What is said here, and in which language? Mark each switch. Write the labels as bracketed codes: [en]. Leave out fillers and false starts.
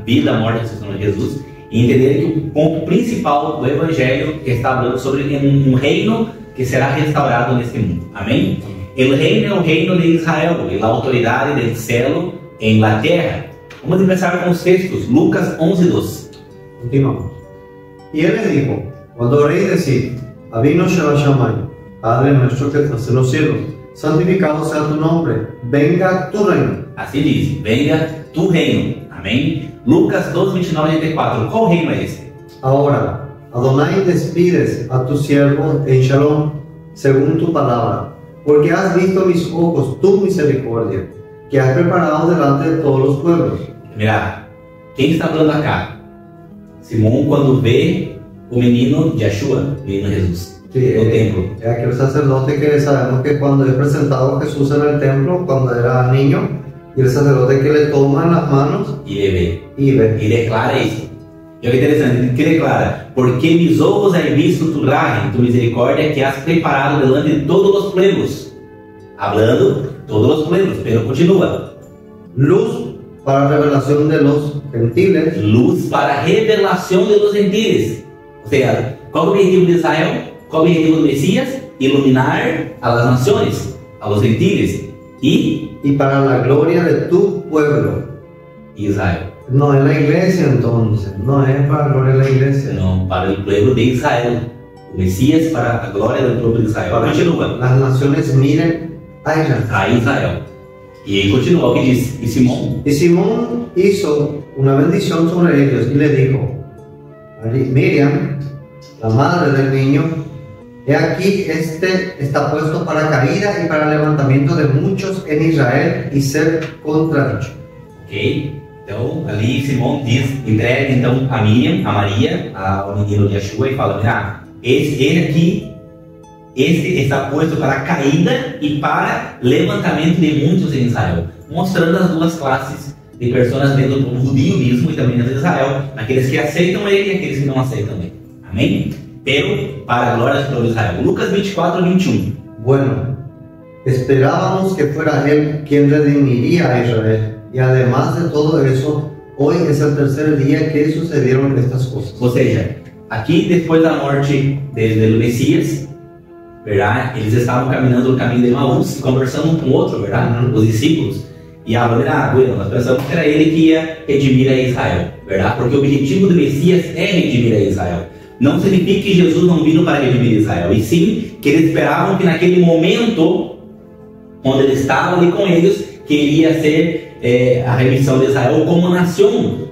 [pt] Vida, morte e ressurreição de Jesus. E entender que o ponto principal do Evangelho está falando sobre um reino que será restaurado neste mundo. Amém? O reino é o reino de Israel, e a autoridade [es] del cielo [pt] em la terra. Vamos começar com os textos. Lucas 11:2. Continuamos. [es] Y él les dijo: cuando oréis, decid, Avino Shabbat Shammai, Padre nuestro que estás en los cielos, santificado sea tu nombre, venga tu reino. [pt] Assim diz, [es] venga tu reino. [pt] Amém? Lucas 12:29-34. Qual reino é esse? [es] Ahora, Adonai, despides a tu siervo en Shalom, según tu palabra, porque has visto mis ojos tu misericordia, que has preparado delante de todos los pueblos. [pt] Mira, quem está falando acá? Simão, quando vê o menino Yeshua, o menino Jesus, no templo. [es] Es aquel sacerdote que sabemos que cuando es presentado Jesús en el templo, cuando era niño, y el sacerdote que le toma en las manos [pt] E ele [es] y ve. [pt] E declara isso. E olha que interessante, que declara: [es] porque mis ojos han visto tu raja, tu misericórdia que has preparado delante de todos os pueblos. Hablando todos os pueblos, pero continua. Luz para revelación de los gentiles. [pt] Luz para revelação [es] de los gentiles. [pt] Ou seja, qual é o objetivo de Israel? Qual é o objetivo do Messias? [es] Iluminar a las naciones, a los gentiles. Y para la gloria de tu pueblo. Israel. No es la iglesia entonces, no es para la gloria de la iglesia. [pt] Não, para o pueblo de Israel. O Messias para a glória do povo de Israel. Continua. [es] Las naciones miren a Israel. [pt] A Israel. E aí continua o que diz. E Simão? [es] Y Simón hizo una bendición sobre ellos y le dijo: Miriam, la madre del niño, he aquí este está puesto para caída y para levantamiento de muchos en Israel y ser contradicho. [pt] Ok? Então, ali Simão diz, entrega então a Miriam, a Maria, ao menino de Yeshua e fala: mira, ele aqui, este está posto para caída e para levantamento de muitos em Israel, mostrando as duas classes de pessoas dentro do povo judío mesmo e também dentro de Israel, aqueles que aceitam ele e aqueles que não aceitam ele. Amém? Pero para a glória do povo de Israel. Lucas 24:21. [es] Bueno, esperábamos que fuera él quien redimiría a Israel. Y además de todo eso, hoy es el tercer día que sucedieron estas cosas. [pt] Ou seja, aqui depois da morte do Messias, verdade? Eles estavam caminhando no caminho de Emaús, conversando um com o outro, verdade? Os discípulos. E falaram: bueno, nós pensamos que era ele que ia redimir a Israel, verdade? Porque o objetivo do Messias é redimir a Israel. Não significa que Jesus não vindo para redimir Israel, e sim que eles esperavam que naquele momento, onde ele estava ali com eles, que iria ser a remissão de Israel como nação.